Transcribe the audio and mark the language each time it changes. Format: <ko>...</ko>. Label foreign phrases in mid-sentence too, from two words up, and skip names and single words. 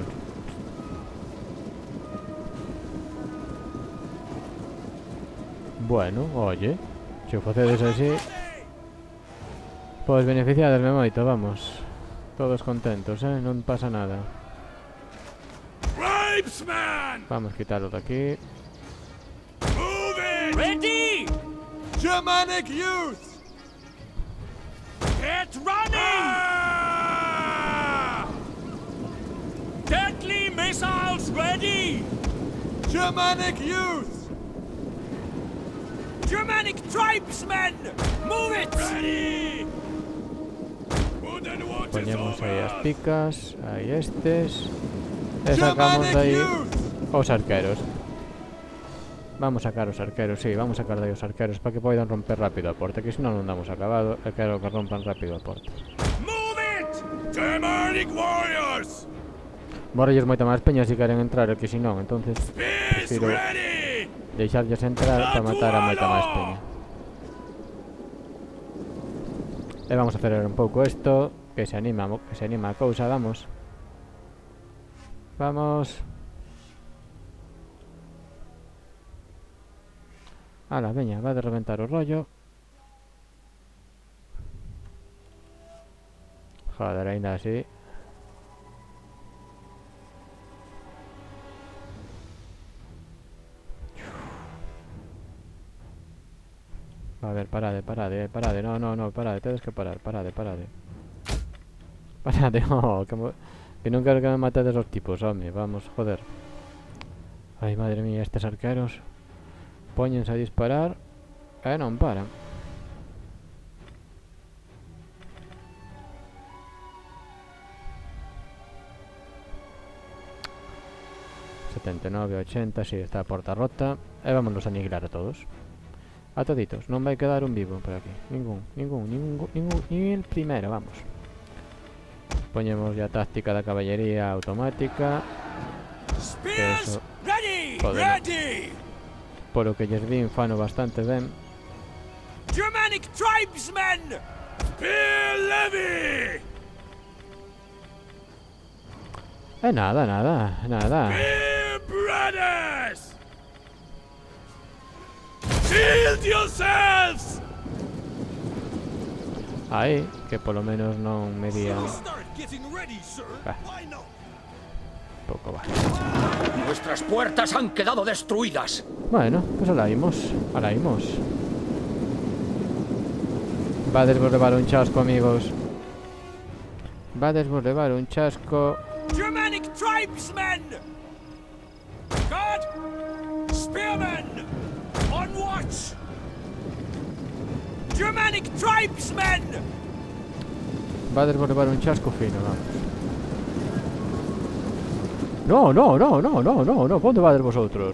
<gl>Bueno, oye, se o facedes así, pois beneficiadesme moito, vamos. Todos contentos, non pasa nada.</gl> <en>Tribesman!</en> <es>Vamos quitarlo de aquí.</es> <en>Moving! Ready! Germanic youth! Get running! Ah! Deadly missiles ready! Germanic youth! Germanic tribesmen! Move it! Ready! Wooden watch is</en> <gl>Poñemos aí as</gl> <en>over!</en> <gl>picas, aí estes. E sacamos de aí os arqueros. Vamos sacar os arqueros, sí, vamos sacar de aí os arqueros para que poidan romper rápido a porta, que senón non damos acabado e quero que rompan rápido a porta.</gl> <en>Move it! Germanic warriors!</en> <gl>Morrelles moita máis peña se queren entrar, e que senón, entonces</gl> <en>Spears</en> <gl>prefiro</gl> <en>ready!</en> <gl>deixarlles entrar para matar a moita máis peña. E vamos a acelerar un pouco isto, que se anima a cousa, vamos. Vamos. Ala, veña, va de reventar o rollo. Joder, ainda así. A ver, parade, no, parade, tedes que parar, parade. Parade, oh, que non quero que me matedes os tipos, home, vamos, joder. Ai, madre mía, estes arqueros póñense a disparar e non paran. ...79, 80, si, está a porta rota. E vámonos a aniquilar a todos. A toditos, non vai quedar un vivo por aquí. Ningún,</gl> <es>ni el primero, vamos.</es> <gl>Poñemos ya táctica da caballería automática.</gl> <en>Spears</en> <es>Eso.</es> <en>ready!</en> <es>Joder.</es> <en>Ready!</en> <gl>Polo que lles vin fano bastante ben.</gl> <en>Germanic tribesmen! Spear levy!</en> <gl>Nada, nada, nada.</gl> <en>Spear brothers! Shield yourselves!</en> <gl>Aí, que polo menos non me dían.</gl> <en>Start getting ready, sir. Ah. Why not?</en> <gl>Pouco va.</gl> <es>Nuestras puertas han quedado destruidas.</es> <gl>Bueno, pues alá imos. Alá imos. Vades vos levar un chasco, amigos. Vades vos levar un chasco.</gl> <en>Germanic tribesmen! Guard! Spearmen! On watch! Germanic tribesmen!</en> <gl>Vades vos levar un chasco fino, vamos.</gl> <es>No, no, no, no, no, no, no. ¿Dónde vades vosotros?</es>